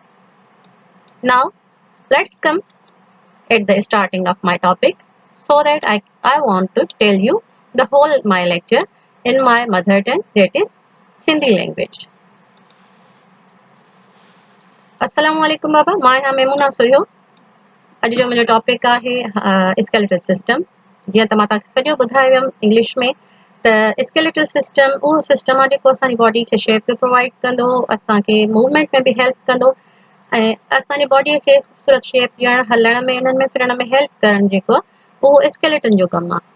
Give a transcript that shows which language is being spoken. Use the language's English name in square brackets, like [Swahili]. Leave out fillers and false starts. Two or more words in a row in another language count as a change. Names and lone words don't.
[English] Now let's come at the starting of my topic, so that I want to tell you the whole my lecture in my mother tongue, that is Sindhi language. [Arabic] السلام عليكم baba, [Sindhi] मां आहियां मेमुना सुर्यो. अॼु जो मुंहिंजो टॉपिक आहे [English] skeletal system. [Sindhi] जीअं त मां तव्हांखे सॼो ॿुधायो हुयमि इंग्लिश में त [English] skeletal system [Sindhi] उहो सिस्टम आहे जेको असांजी बॉडी खे [English] shape provide [Sindhi] कंदो, असांखे मूवमेंट में बि हेल्प कंदो ऐं असांजी बॉडीअ खे ख़ूबसूरत शेप ॾियणु, हलण में, इन्हनि में फिरण में हेल्प करणु जेको आहे उहो स्केलेटन जो कमु आहे.